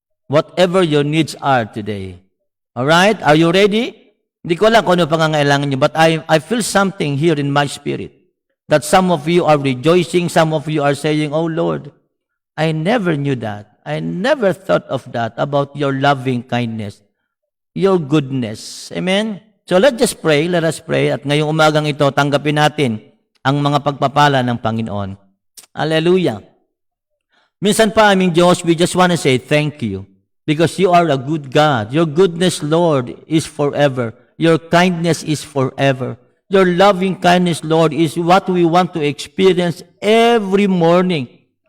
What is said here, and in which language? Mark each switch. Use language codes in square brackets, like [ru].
[en] Whatever your needs are today. Alright? Are you ready? [tl] Hindi ko alam kung ano pangangailangan niyo, [en] but I feel something here in my spirit. that some of you are rejoicing, some of you are saying, "Oh Lord, I never knew that. I never thought of that about your loving kindness, your goodness." Amen? So let's just pray, let us pray. [tl] At ngayong umagang ito, tanggapin natin ang mga pagpapala ng Panginoon. [en] Hallelujah. [tl] Minsan pa, aming Diyos, [en] we just want to say thank you because you are a good God. Your goodness, Lord, is forever. Your kindness is forever. Your loving kindness, Lord, is what we want to experience every morning.